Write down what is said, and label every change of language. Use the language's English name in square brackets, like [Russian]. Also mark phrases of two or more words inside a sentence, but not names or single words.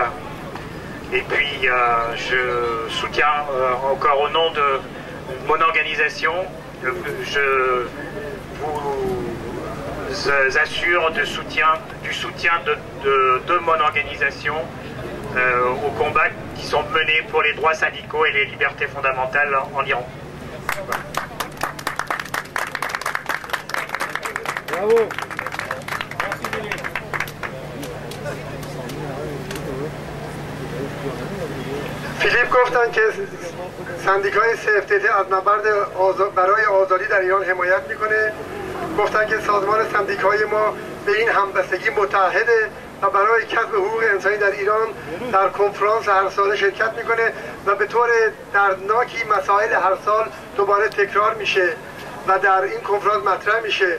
[French] Et puis, je soutiens encore au nom de mon organisation, je vous assure du soutien de mon organisation aux combats qui sont menés pour les droits syndicaux et les libertés fondamentales en Iran. Bravo. [Persian] فیلیپ گفتن که سندیکای CFTT از نبرد برای آزادی در ایران حمایت میکنه. گفتن که سازمان سندیکای ما به این همبستگی متحده و برای کسب حقوق انسانی در ایران در کنفرانس هر ساله شرکت میکنه و به طور دردناکی مسائل هر سال دوباره تکرار میشه و در این کنفرانس مطرح میشه.